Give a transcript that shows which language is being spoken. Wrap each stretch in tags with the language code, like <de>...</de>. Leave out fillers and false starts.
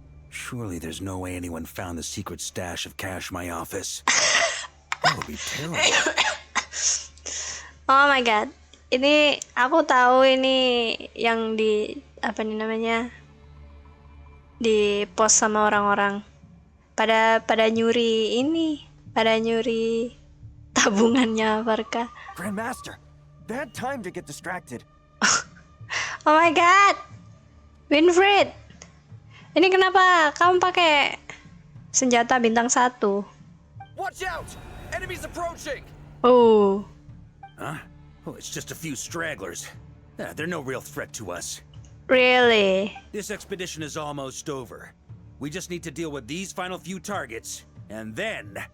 <en>Surely there's no way anyone found the secret stash of cash in my office. That would be terrible. Oh my god.</en> <id>Ini aku tahu ini yang di apa nih namanya? Di post sama orang-orang. Pada nyuri ini, pada nyuri tabungannya Varka.</id> <en>Grandmaster, bad time to get distracted. Oh my god. Winfried.</en> <id>Ini kenapa kamu pakai senjata bintang 1?</id> <en>Watch out! Enemies approaching! Oh. Huh? Oh, it's just a few stragglers. They're no real threat to us. Really? This expedition is almost over. We just need to deal with these final few targets, and then</en>